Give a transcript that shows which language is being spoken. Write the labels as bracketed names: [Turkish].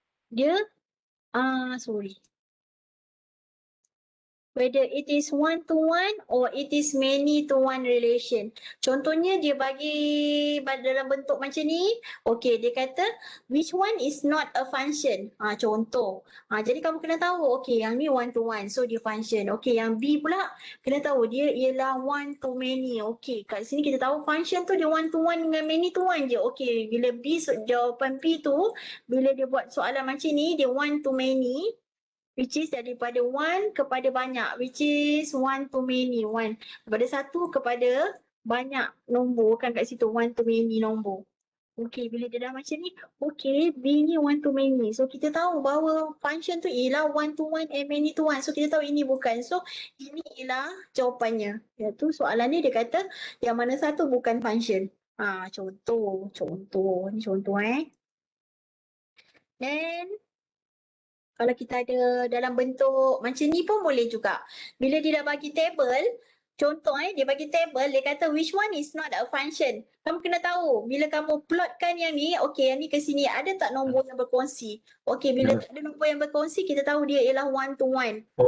[Malay] Dia sorry. [English] Whether it is one to one or it is many to one relation. [Malay] Contohnya dia bagi dalam bentuk macam ni. Okay, dia kata [English] which one is not a function. [Malay] Contoh. Jadi kamu kena tahu, okay, yang ni one to one, so dia function. Okay, yang B pula kena tahu dia ialah one to many. Okay, kat sini kita tahu function tu dia one to one dengan many to one je. Okay, bila B, jawapan B tu, bila dia buat soalan macam ni, dia one to many. [English] Which is [Malay] daripada one kepada banyak. [English] Which is one to many. One. [Malay] Daripada satu kepada banyak nombor kan kat situ. One to many nombor. Okay, bila dia dah macam ni. Okay, B ni one to many. So kita tahu bahawa function tu ialah one to one and many to one. So kita tahu ini bukan. So ini ialah jawapannya. Iaitu soalan ni dia kata yang mana satu bukan function. Contoh. Ni contoh Then kalau kita ada dalam bentuk macam ni pun boleh juga. Bila dia dah bagi table, Contoh dia bagi table, dia kata [English] which one is not a function. [Malay] Kamu kena tahu, bila kamu plotkan yang ni, okey yang ni ke sini, ada tak nombor yang berkongsi? Okey, bila tak ada nombor yang berkongsi, kita tahu dia ialah one to one.